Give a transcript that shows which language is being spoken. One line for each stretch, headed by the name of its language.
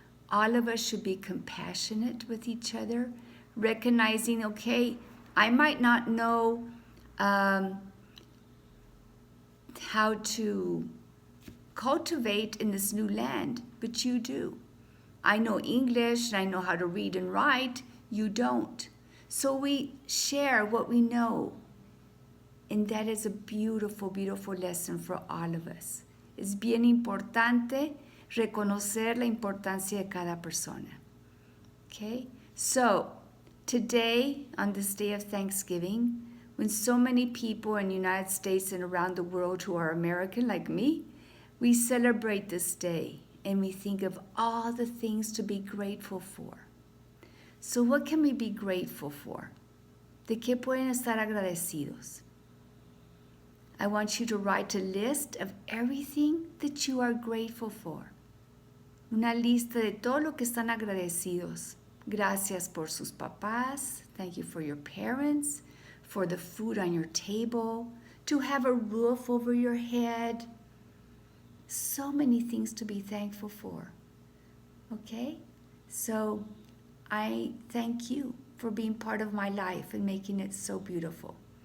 English: All of us should be compassionate with each other, recognizing, okay, I might not know how to cultivate in this new land, but you do. I know English and I know how to read and write, you don't. So we share what we know And that is a beautiful, beautiful lesson for all of us.
Spanish: Es bien importante reconocer la importancia de cada persona.
English: Okay? So, today, on this day of Thanksgiving, when so many people in the United States and around the world who are American like me, we celebrate this day and we think of all the things to be grateful for. So, what can we be grateful for?
Spanish: ¿De qué pueden estar agradecidos?
English: I want you to write a list of everything that you are grateful for.
Spanish: Una lista de todo lo que están agradecidos. Gracias por sus papás.
English: Thank you for your parents, for the food on your table, to have a roof over your head. So many things to be thankful for. Okay? So I thank you for being part of my life and making it so beautiful.